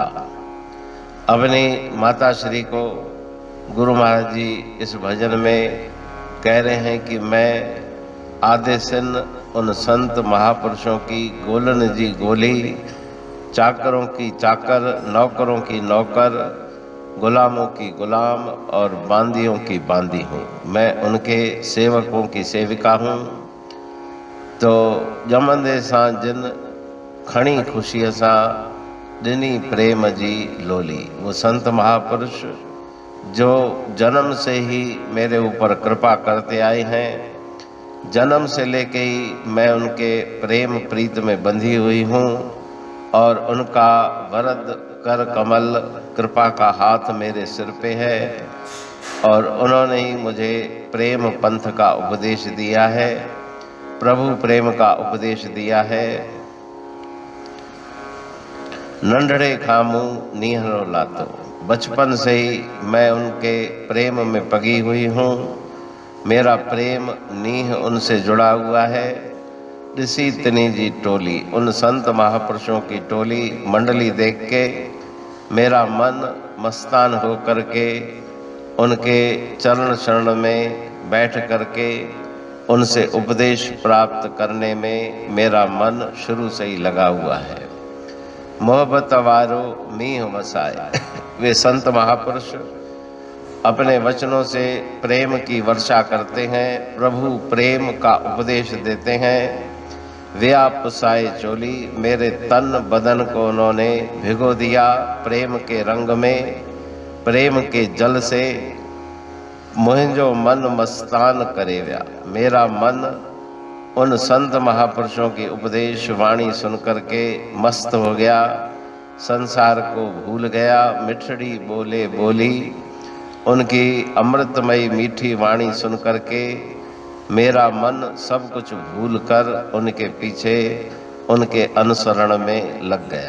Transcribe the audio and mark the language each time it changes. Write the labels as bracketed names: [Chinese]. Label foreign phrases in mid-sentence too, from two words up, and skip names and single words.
[Hindi] अपनी माता श्री को गुरु महाराज जी इस भजन में कह रहे हैं कि मैं आदे सिन उन संत महापुरुषों की, [Sindhi] गोलन जी गोली, [Hindi] चाकरों की चाकर, नौकरों की नौकर, गुलामों की गुलाम और बांदियों की बांदी हूँ। मैं उनके सेवकों की सेविका हूँ। [Sindhi] तो जमंदे सां जिन खणी खुशीअ सां ॾिनी प्रेम जी लोली। [Hindi] वो संत महापुरुष जो जन्म से ही मेरे ऊपर कृपा करते आए हैं। जन्म से लेके ही मैं उनके प्रेम प्रीत में बंधी हुई हूँ और उनका वरद कर कमल कृपा का हाथ मेरे सिर पे है और उन्होंने ही मुझे प्रेम पंथ का उपदेश दिया है, प्रभु प्रेम का उपदेश दिया है। [Sindhi] नंढड़े खामू नीहरो लातो, [Hindi] बचपन से ही मैं उनके प्रेम में पगी हुई हूँ। मेरा प्रेम नीह उनसे जुड़ा हुआ है। [Sindhi] ऋषि तिनी जी टोली, [Hindi] उन संत महापुरुषों की टोली मंडली देख के मेरा मन मस्तान हो करके उनके चरण शरण में बैठ करके उनसे उपदेश प्राप्त करने में मेरा मन शुरू से ही लगा हुआ है। [Sindhi] मोहब्बत वारो मीह वसाए, [Hindi] वे संत महापुरुष अपने वचनों से प्रेम की वर्षा करते हैं, प्रभु प्रेम का उपदेश देते हैं। [Sindhi] व्यापसाए चोली, [Hindi] मेरे तन बदन को उन्होंने भिगो दिया प्रेम के रंग में, प्रेम के जल से। [Sindhi] मुझो मन मस्तान करे व्या, [Hindi] मेरा मन उन संत महापुरुषों की उपदेश वाणी सुनकर के मस्त हो गया, संसार को भूल गया। [Sindhi] मिठड़ी बोले बोली, [Hindi] उनकी अमृतमयी मीठी वाणी सुन करके मेरा मन सब कुछ भूल कर उनके पीछे उनके अनुसरण में लग गया।